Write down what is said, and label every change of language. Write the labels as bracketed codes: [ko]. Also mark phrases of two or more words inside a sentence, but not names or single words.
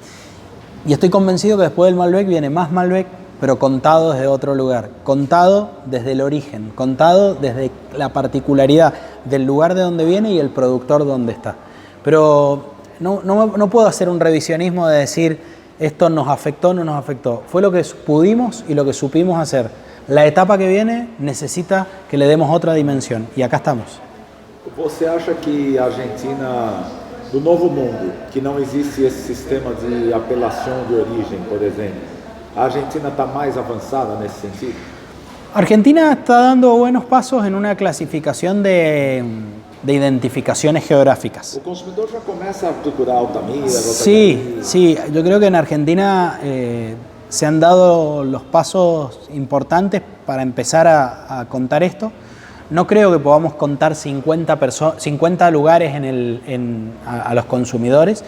[es] Y estoy convencido que después del Malbec viene más Malbec, pero contado desde otro lugar, contado desde el origen, contado desde la particularidad del lugar de donde viene y el productor donde está. Pero no puedo hacer un revisionismo de decir esto nos afectó o no nos afectó. Fue lo que pudimos y lo que supimos hacer. La etapa que viene necesita que le demos otra dimensión y acá estamos. [pt] Você acha que a Argentina, do Novo Mundo, que não existe esse sistema de apelação de origem, por exemplo, a Argentina está [es] más avanzada [pt] nesse sentido? [es] Argentina está dando buenos pasos en una clasificación de identificaciones geográficas. [pt] O consumidor já começa a procurar Altamira. [es] Sí, yo creo que en Argentina se han dado los pasos importantes para empezar a contar esto. No creo que podamos contar 50 lugares a los consumidores.